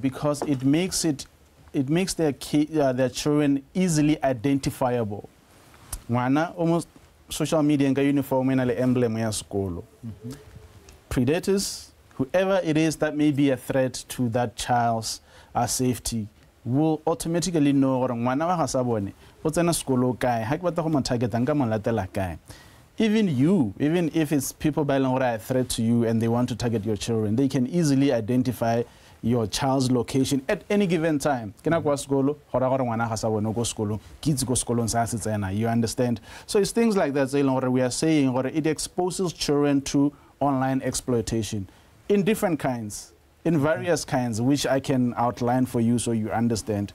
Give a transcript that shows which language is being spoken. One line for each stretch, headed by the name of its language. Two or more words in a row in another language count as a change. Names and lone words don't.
English: Because it makes their children easily identifiable. Wana almost social media and uniform and emblem ya school. Predators, whoever it is that may be a threat to that child's safety, will automatically know or
Tswana: ngwana wa gasabone o tsena skolo kae ha ke batla go mo target nka mo latela kae.
English: Even if it's people by a threat to you and they want to target your children, they can easily identify your child's location at any given time. You understand? So it's things like that we are saying, or it exposes children to online exploitation in different kinds, in various kinds, which I can outline for you so you understand.